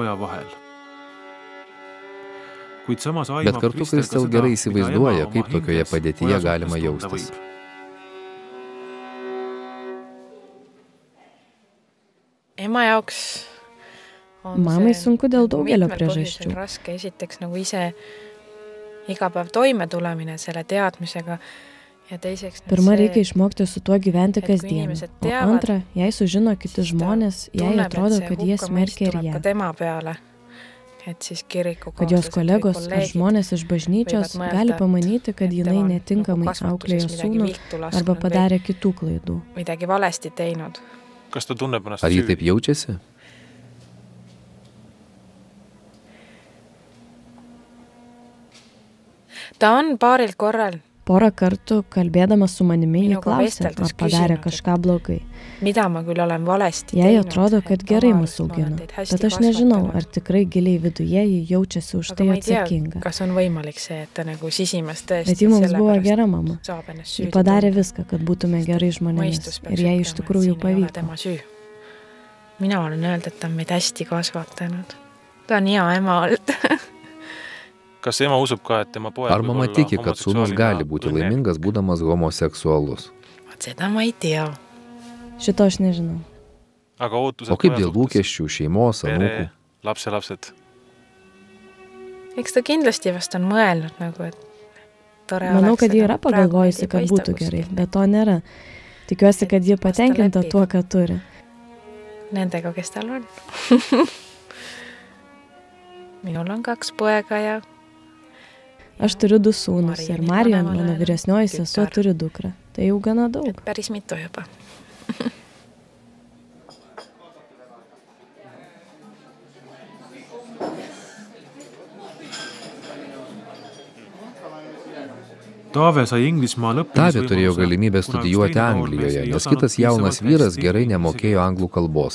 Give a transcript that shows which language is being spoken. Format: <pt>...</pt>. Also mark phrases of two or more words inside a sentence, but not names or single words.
<lt>Bet kartu Kristel gerai įsivaizduoja, kaip tokioje padėtyje galima jaustis. Mamai sunku dėl daugelio priežasčių.</lt> <et>Iga päev toime tulemine selle teadmisega ja teiseks.</et> <lt>Pirma, reikia išmokti su tuo gyventi kasdien. O antra, jei sužino kiti žmonės, jai atrodo, kad jie smerkia ir ją. Kad jos kolegos ar žmonės iš bažnyčios gali pamanyti, kad jinai netinkamai auklėjo sūnų arba padarė kitų klaidų.</lt> <et>Midagi valesti teinud.</et> <lt>Ar ji taip jaučiasi?</lt> <et>Ta on paaril korral.</et> <lt>Porą kartų kalbėdamas su manimi jį klausė, ar padarė kažką blogai.</lt> <et>Mida ma küll olen valesti teinud.</et> <lt>Jai atrodo, kad gerai mus augino, bet aš nežinau, ar tikrai giliai viduje jį jaučiasi už tai atsakinga.</lt> <et>Kas on võimalik see, et ta nagu sisimas tõesti.</et> <lt>Bet ji mums buvo gera mama. Ji padarė viską, kad būtume gerai žmonėmis ir jai iš tikrųjų pavyko.</lt> <et>Mina olen öelda, et ta on meid hästi kasvatanud. Ta on hea ema olnud. Kas ema usub ka, et tema pojad</et> <lt>Ar mama tiki, kad sūnus gali būti laimingas, būdamas homoseksualus?</lt> <et>Seda ma ei tea.</et> <lt>Šito aš nežinau. O kaip dėl lūkesčių, šeimos, anūkų?</lt> <et>Lapselapsed. Eks ta kindlasti vast on mõelnud, nagu, et</et> <lt>Manau, kad ji yra pagalvojusi, kad būtų gerai, bet to nėra. Tikiuosi, kad ji patenkinta tuo, ką turi.</lt> <et>Nendega, kes tal on. Minul on 2 poega ja...</et> <lt>Aš turiu 2 sūnus ir Marion, mano vyresnioji sesuo, turi dukrą. Tai jau gana daug.</lt> <et>Päris mitu juba.</et> <lt>Tavė turėjo galimybę studijuoti Anglijoje, nes kitas jaunas vyras gerai nemokėjo anglų kalbos.</lt>